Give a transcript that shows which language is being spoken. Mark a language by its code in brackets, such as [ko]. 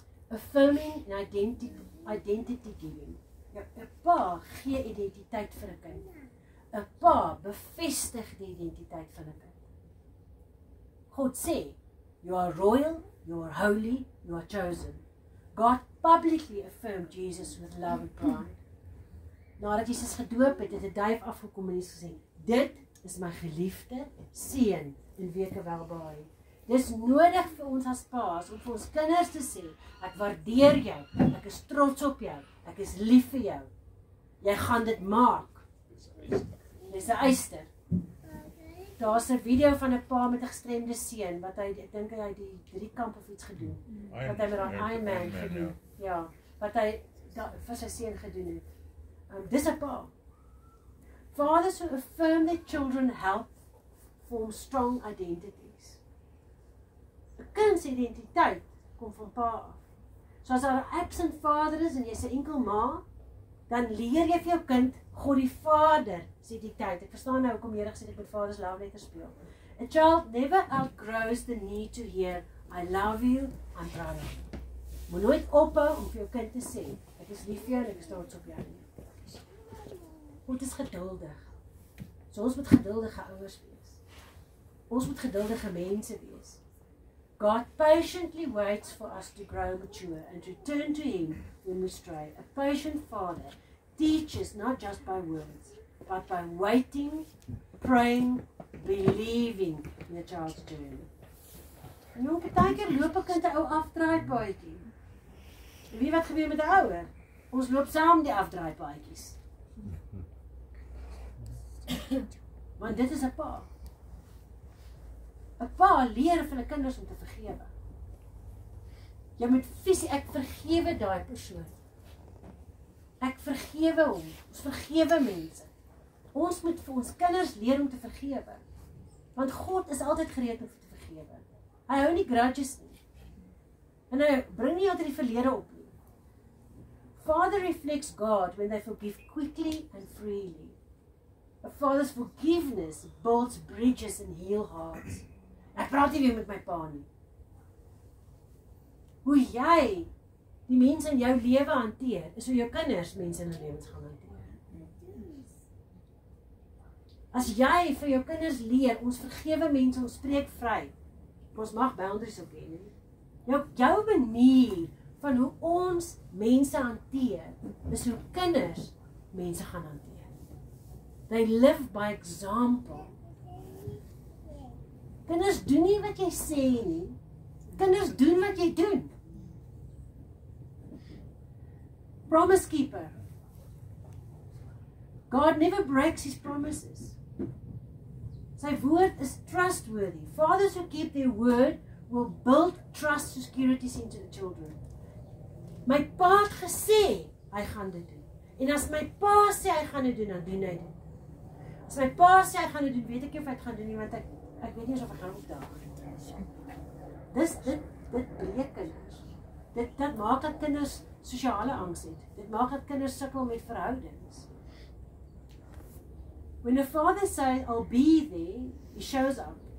[en] Affirming and identity giving. [af] Ja, 'n pa gee identiteit vir 'n kind. 'n Pa bevestig die identiteit van 'n kind. God sê, [en] you are royal, you are holy, you are chosen. God publicly affirmed Jesus with love and pride. [af] Nadat Jesus gedoop het, het 'n duif afgekom en hy gesê, dit is my geliefde seun in wie ek welbehaag. Dis nodig vir ons as pa's om vir ons kinders te sê, ek waardeer jou, ek is trots op jou, ek is lief vir jou. Jy gaan dit maak. Dis 'n eyster. Daar's 'n video van 'n pa met 'n gestremde seun wat hy, ek dink hy het die 3 kamp of iets gedoen. Wat hy met daai Ironman gedoen. Ja, wat hy vir sy seun gedoen het. Dis 'n pa. [en] Fathers who affirm their children help form strong identities. [af] 'n Kind se identiteit kom van pa af. So as daar 'n absent vader is en jy's 'n enkel ma, dan leer jy vir jou kind God die Vader se identiteit. Ek verstaan nou hoekom Here gesê het ek moet Father's love letter speel. [en] A child never outgrows the need to hear I love you, I'm proud of you. [af] Moet nooit ophou om vir jou kind te sê ek is lief vir jou en ek is trots op jou nie. God is geduldig. So ons moet geduldige ouers wees. Ons moet geduldige mense wees. [en] God patiently waits for us to grow mature and return to Him when we stray. A patient Father teaches not just by words, but by waiting, praying, believing in a child's journey. [af] En nou, baie keer loop 'n kind 'n ou afdraaipaadjie. En wie wat gebeur met 'n ouer? Ons loop saam die afdraaipaadjies. Want dit is 'n pa. 'n Pa leer vir hulle kinders om te vergewe. Jy moet visie, ek vergewe daai persoon. Ek vergewe hom. Ons vergewe mense. Ons moet vir ons kinders leer om te vergewe. Want God is altyd gereed om te vergewe. Hy hou nie grudges nie. En hy bring nie altyd die verlede op nie. [en] Father reflects God when they forgive quickly and freely. A father's forgiveness builds bridges and heals hearts. [af] Ek praat nie weer met my pa nie. Hoe jy die mense in jou lewe hanteer, is hoe jou kinders mense in hulle lewens gaan hanteer. As jy vir jou kinders leer, ons vergewe mense, ons spreek vry. Ons mag boundaries ook hê, nie? Jou manier van hoe ons mense hanteer, is hoe kinders mense gaan hanteer. [en] They live by example. [af] Kinders doen nie wat jy sê nie. Kinders doen wat jy doen. [en] Promise keeper. God never breaks His promises. [af] Sy woord is [en] trustworthy. Fathers who keep their word will build trust securities into the children. [af] My pa het gesê hy gaan dit doen. En as my pa sê hy gaan dit doen, dan doen hy dit. As my pa sê hy gaan dit doen, weet ek nie of hy het gaan doen nie, want ek weet nie eens of hy gaan opdaag. Dit breek kinders. Dit maak dat kinders sosiale angs het. Dit maak dat kinders sukkel met verhoudings. [en] When a father says, I'll be there, he shows up.